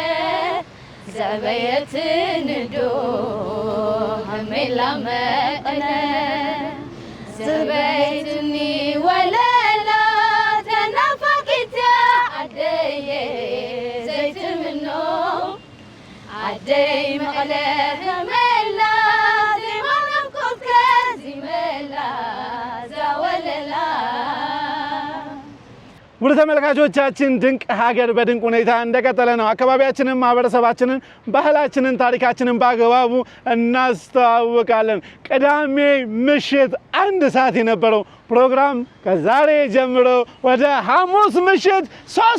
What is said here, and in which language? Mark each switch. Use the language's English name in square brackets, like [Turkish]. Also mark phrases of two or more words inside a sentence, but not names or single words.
[Tigrinya] ዘበየትን ዶ ከመይላ መቐለ ዘበይትኒ ወለላ ተናፋቂት ዓደየ ዘይትምኖ ዓደይ መቐለ ከመላ ዘይማናፍቆትከ ዚመላ ዛወለላ። [Amharic] ውድ ተመልካቾቻችን ድንቅ ሀገር በድንቅ ሁኔታ እንደቀጠለ ነው። አካባቢያችንን፣ ማህበረሰባችንን፣ ባህላችንን፣ ታሪካችንን በአግባቡ እናስተዋውቃለን። ቅዳሜ ምሽት 1 ሰዓት የነበረው ፕሮግራም ከዛሬ ጀምሮ ወደ ሐሙስ ምሽት 3